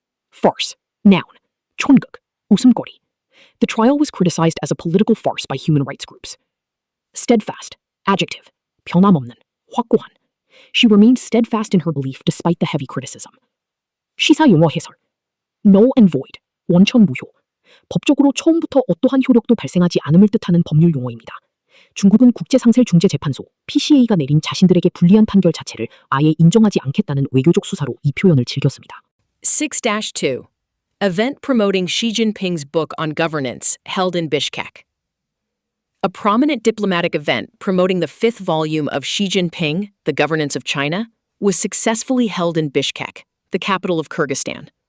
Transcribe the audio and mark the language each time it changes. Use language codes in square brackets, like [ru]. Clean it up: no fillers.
[en] Farce, noun, [ko] 촌극, 웃음거리. [en] The trial was criticized as a political farce by human rights groups. Steadfast, adjective, [ko] 변함없는, 확고한. [en] She remained steadfast in her belief despite the heavy criticism. [ko] 시사 용어 해설. [en] Null and void, 원천무효. [ko] 법적으로 처음부터 어떠한 효력도 발생하지 않음을 뜻하는 법률 용어입니다. 중국은 국제상설중재재판소 PCA가 내린 자신들에게 불리한 판결 자체를 아예 인정하지 않겠다는 외교적 수사로 이 표현을 즐겼습니다. 6-2. [en] Event promoting Xi Jinping's book on governance held in Bishkek. A prominent diplomatic event promoting the 5th volume of Xi Jinping, The Governance of China, was successfully held in Bishkek, the capital of Kyrgyzstan.